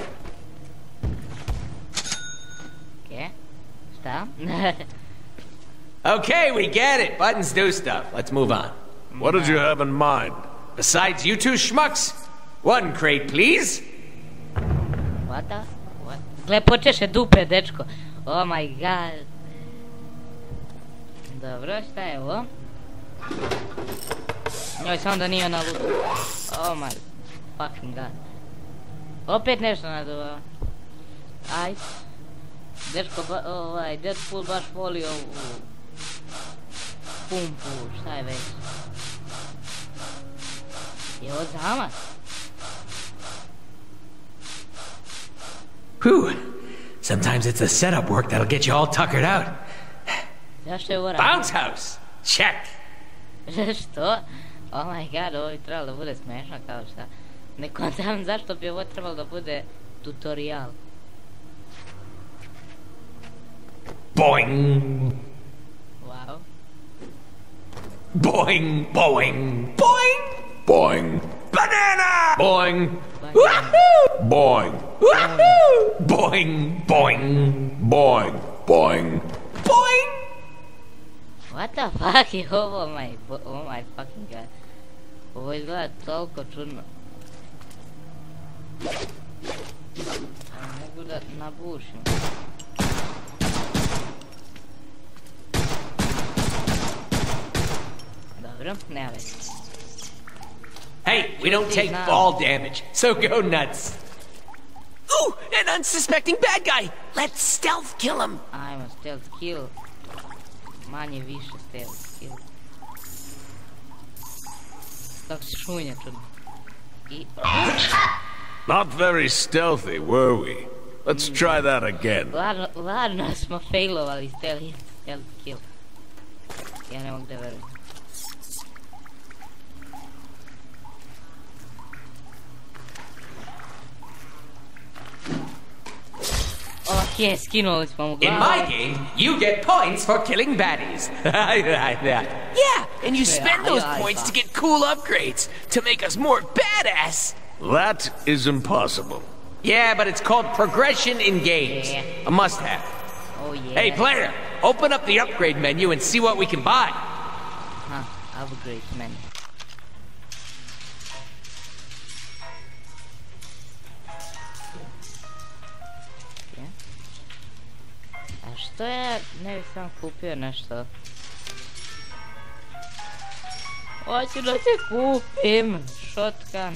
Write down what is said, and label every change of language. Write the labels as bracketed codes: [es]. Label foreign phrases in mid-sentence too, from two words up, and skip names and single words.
[sr] Okay. Šta? [en] Okay, we get it. Buttons do stuff. Let's move on. What did you have in mind? Besides you two schmucks, one crate, please. What the? What? [sr] Gle, počeše dupe, dečko. [en] Oh my god. [sr] Dobro, šta je ovo? Njoj, samo da nije na lutu. [en] Oh my fucking god. [sr] Opet nešto naduvao. Ajde. Dečko, Deadpool baš voli ovu pumpu, šta je već? Je ovo zamac? Whew. [en] Sometimes it's the setup work that'll get you all tuckered out. [sr] Zašto je ovo radio? [en] Bounce house. Check. Što? Oh my god, [sr] ovo bi trebalo da bude smešno kao šta. Ne kontam zašto bi ovo trebalo da bude tutorial. Boing. Wow. Boing. Boing. Boing. Boing. Banana. Boing. Banana. Woohoo. Boing. Woohoo. Boing. Boing. Boing. Boing. Boing. [en] What the fuck [sr] je ovo, [en] oh my fucking god. [sr] Ovo izgleda toliko čudno. Mogu da nabušim. Dobro, nema već. [en] Hey, we don't take fall damage, so go nuts. Ooh, an unsuspecting bad guy. Let's stealth kill him. [sr] Ajmo, [en] stealth kill. [sr] Manje više [en] stealth kill. [sr] Kako se šunja čudno. [en] I... Not very stealthy, were we? Let's try that again. [sr] Ladno smo failovali [en] stealth kill. [sr] Ja ne mogu da verujem. Okay, skinuli smo mu glavu. [en] In my game, you get points for killing baddies. Yeah, and you spend those points to get cool upgrades to make us more badass. That is impossible. Yeah, but it's called progression in games. Yeah. A must-have. Oh yeah. Hey, player, open up the upgrade menu and see what we can buy. Huh, upgrade menu. [sr] Što ja ne bih sam kupio nešto? Hoću da se kupim shotgun.